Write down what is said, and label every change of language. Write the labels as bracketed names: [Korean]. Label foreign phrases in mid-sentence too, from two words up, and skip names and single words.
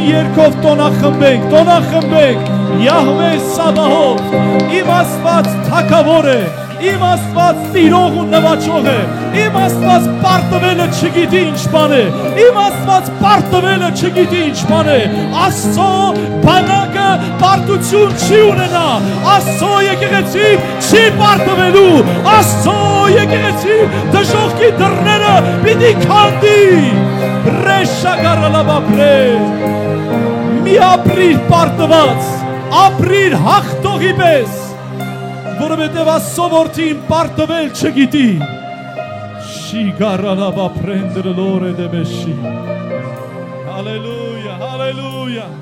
[Armenian] երգով տոնախմբենք Յահվե Սաբահով, իմ Աստված թագավոր է, իմ Աստված տիրող ու նվաճող է, իմ Աստված պարտվելը չգիտի ինչ բան է, իմ Աստված պարտվելը չգիտի ինչ բան է, Աստծո բանակը պարտություն չի ունենա, Աստծո եկեղեցին չի պարտվելու, Աստծո եկեղեցին դժոխքի դռները պիտի քանդի, մի ապրիր պարտված, ապրիր հաղթողի պես, որովհետև Աստծո որդին պարտվել չգիտի, Shi garalaba prendere l'ore de beshi. [Latin] Alleluia, alleluia.